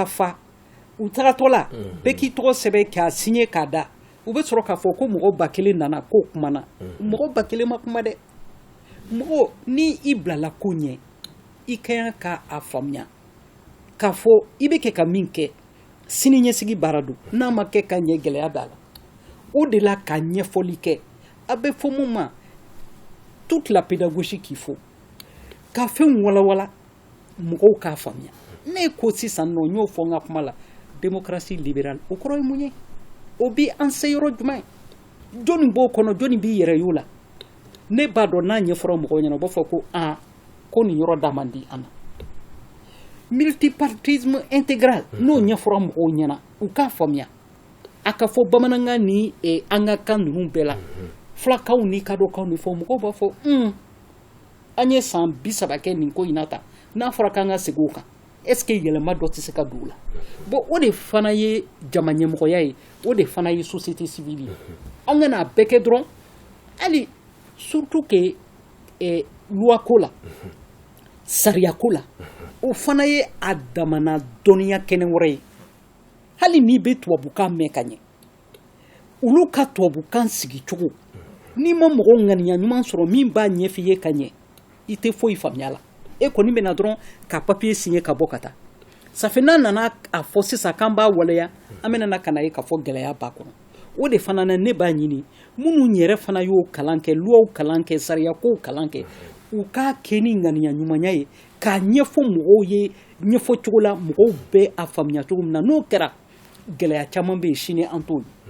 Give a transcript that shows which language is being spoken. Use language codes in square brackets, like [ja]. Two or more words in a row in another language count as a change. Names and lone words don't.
[bm] fa u tagatɔ la bɛɛ k'i tɔgɔ sɛbɛn k'a signé k'a da u bɛ sɔrɔ k'a fɔ ko mɔgɔ 1000 nana k'o kumana mɔgɔ 1000 ma kuma dɛ mɔgɔ ni i bilala ko ɲɛ i ka kan k'a faamuya k'a fɔ i bɛ kɛ ka min kɛ sini ɲɛsigi baara don n'a ma kɛ ka ɲɛ gɛlɛya b'a la o de la ka ɲɛfɔli kɛ a bɛ fɔ mun ma [fr] toute la pédagogie qu'il faut [bm] ka fɛn walawala mɔgɔw k'a faamuya ne ko sisan nɔ n y'o fɔ n ka kuma la [fr] démocratie libérale [bm] o kɔrɔ ye mun ye o bi an se yɔrɔ jumɛn jɔnni b'o kɔnɔ jɔnni b'i yɛrɛ y'o la ne b'a dɔn n'a ɲɛfɔra mɔgɔw ɲɛna u b'a fɔ ko ko nin yɔrɔ da man di an na [fr] multipartisme intégral [bm] n'o ɲɛfɔra mɔgɔw ɲɛna u k'a faamuya a ka fɔ bamanankan ni an ka kan ninnu bɛɛ la fulakaw ni kadɔkaw ni fɔ mɔgɔw b'a fɔ an ye san 30 kɛ nin ko in na tan n'a fɔra k'an ka segin o kan [fr] est-ce que [bm] yɛlɛma dɔ tɛ se ka don o la bon o de fana ye jama ɲɛmɔgɔya ye o de fana ye [fr] société civile [bm] ye an ka n'a bɛɛ kɛ dɔrɔn hali [fr] surtout que loi [bm] ko la sariya ko la o fana ye a damana dɔnniya kɛnɛ wɛrɛ ye hali n'i bɛ tubabukan mɛn ka ɲɛ olu ka tubabukan sigi cogo n'i ma mɔgɔ ŋaniya ɲuman sɔrɔ min b'a ɲɛf'i ye ka ɲɛ i tɛ foyi faamuya la e kɔni bɛna dɔrɔn ka [fr] papier signer [bm] ka bɔ ka taa [fr] ça fait [bm] n'a nana a fɔ sisan k'an b'a waleya an bɛna ka na ye k'a fɔ gɛlɛya b'a kɔnɔ o de fana na ne b'a ɲini minnu yɛrɛ fana y'o kalan kɛ luwaw kalan kɛ sariyakow kalan kɛ u k'a kɛ ni ŋaniya ɲumanya ye k'a ɲɛfɔ mɔgɔw ye ɲɛfɔ cogo la mɔgɔw bɛ a faamuya cogo min na n'o kɛra gɛlɛya caman bɛ yen sini an t'o ye